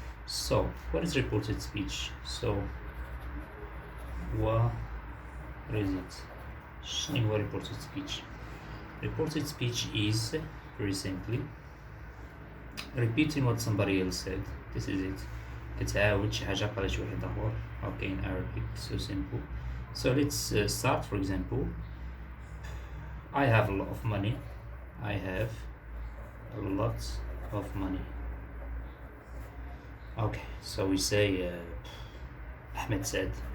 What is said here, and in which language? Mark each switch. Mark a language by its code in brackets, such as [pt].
[en] So what is reported speech? So what is it? [ar] شنو هو [en] reported speech? Reported speech is very simply repeating what somebody else said. This is it. [ar] كتعاود شي حاجة قالها شي واحد آخر. [en] Okay, in Arabic, so simple. So let's start. For example, I have a lot of money. I have a lot of money. Okay, so we say Ahmed said.